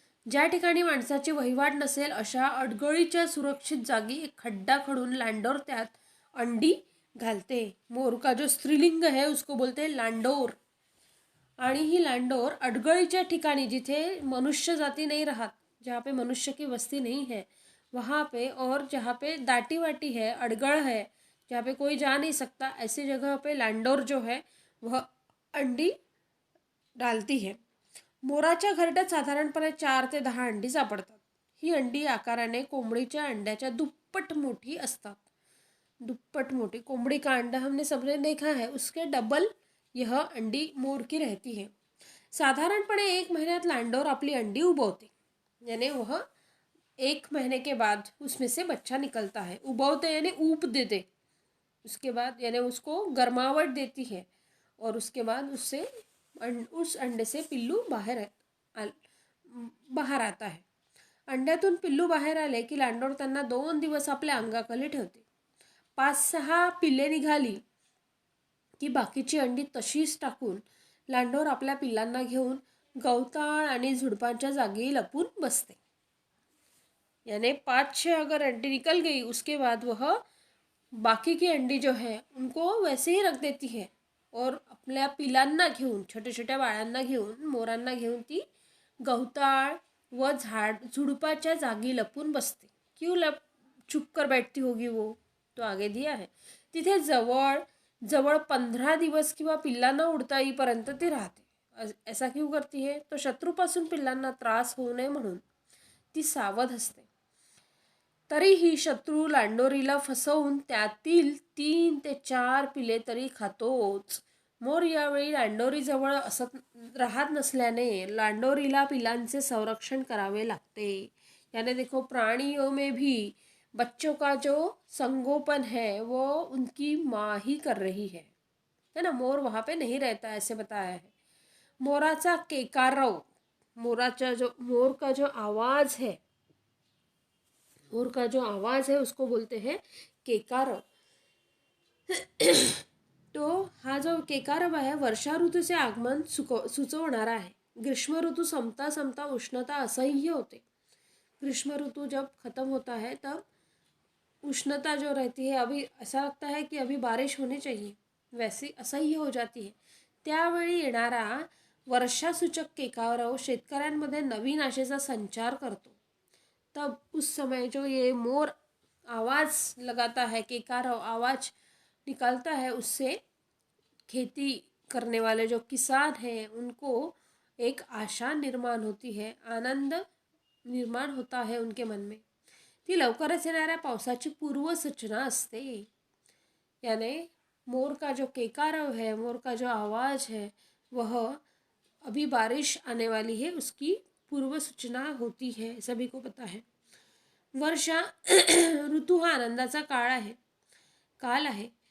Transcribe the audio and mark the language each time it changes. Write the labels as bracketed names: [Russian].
[Marathi] ज्या ठिकाणी माणसाची वहिवाट नसेल अशा अडगळीच्या सुरक्षित जागी एक खड्डा खडून लांडोर त्यात अंडी घालते. [Hindi] मोर का जो स्त्रीलिंग है उसको बोलते हैं लांडोर. [Marathi] आणि ही लांडोर अडगळीच्या ठिकाणी जिथे [Hindi] मनुष्य जाती नहीं रहा, जहाँ पे मनुष्य की बस्ती नहीं है वहाँ पे, और जहाँ पे दाटी वाटी है, अड़गड़ है, जहाँ पे कोई जा नहीं सकता, ऐसी जगह पे लांडोर जो है वह अंडी डालती है. [Marathi] मोराच्या घरट्यात साधारणपणे 4 ते 10 अंडी सापडतात. ही अंडी आकाराने कोंबडीच्या अंड्याच्या दुप्पट मोठी असतात. [Hindi] दुप्पट मोटी कोंबड़ी का अंडा हमने सबने देखा है, उसके डबल यह अंडी मोर की रहती है. [Marathi] साधारणपणे 1 महीन्यात [Hindi] लांडोर अपनी अंडी उबवते, यानी वह 1 महीने के बाद उसमें से बच्चा निकलता है. उबवते यानी ऊप देते, उसके बाद यानी उसको गर्मावट देती है और उसके बाद उस अंडे से पिल्लू बाहर आता है. [Marathi] अंड्यातून पिल्लू बाहेर आले की लांडोर त्यांना 2 दिवस आपल्या अंगाखाली ठेवते. 5-6 पिल्ले निघाली की बाकीची अंडी तशीच टाकून लांडोर आपल्या पिल्लांना घेऊन गवताळ आणि झुडपांच्या जागी लपून बसते. [Hindi] यानी 5-6 अगर अंडी निकल गई उसके बाद वह बाकी की अंडी जो है उनको वैसे ही रख देती है और [Marathi] आपल्या पिलांना घेऊन, छोटे छोट्या बाळांना घेऊन, मोरांना घेऊन ती गवताळ व झुडपाच्या जागी लपून बसते. [Hindi] क्यों छुप कर बैठती होगी वो, तो आगे दिया है. [Marathi] तिथे जवळ 15 दिवस किंवा पिल्लांना उडता येईपर्यंत ती राहते. [Hindi] ऐसा क्यों करती है, [Marathi] तो शत्रूपासून पिल्लांना त्रास होऊ नये म्हणून ती सावध असते. तरीही शत्रू लांडोरीला फसवून त्यातील 3 ते 4 पिले तरी खातोच. मोर यावेळी लांडोरीजवळ राहत नसल्याने लांडोरीला पिलांचे संरक्षण करावे लागते. [Hindi] यानी देखो प्राणियों में भी बच्चों का जो संगोपन है वो उनकी माँ ही कर रही है ना. मोर वहाँ पे नहीं रहता ऐसे बताया है. [Marathi] मोराचा केकारव, [Hindi] मोर का जो आवाज़ है, मोर का जो आवाज़ है उसको बोलते हैं केकारव. तो हा जो केकारव है वर्षा ऋतू से आगमन सुचवणारा है. [Marathi] ग्रीष्म ऋतू संपता संपता उष्णता असह्य होते. [Hindi] ग्रीष्म ऋतु जब खत्म होता है तब उष्णता जो रहती है, अभी ऐसा लगता है कि अभी बारिश होनी चाहिए, वैसी असह्य हो जाती है. [Marathi] त्यावेळी येणारा वर्षासूचक केकारव शेतकऱ्यांमध्ये नवीन आशेचा संचार करतो. [Hindi] तब उस समय जो ये मोर आवाज़ लगाता है, केकारव आवाज़ निकालता है, उससे खेती करने वाले जो किसान हैं उनको एक आशा निर्माण होती है, आनंद निर्माण होता है उनके मन में. [Marathi] ती लवकरच येणाऱ्या पावसाची पूर्वसूचना असते. [Hindi] यानी मोर का जो केकारव है, मोर का जो आवाज़ है, वह अभी बारिश आने वाली है उसकी पूर्व सूचना होती है, सभी को पता है. [Marathi] वर्षा ऋतू हा आनंदाचा काल आहे.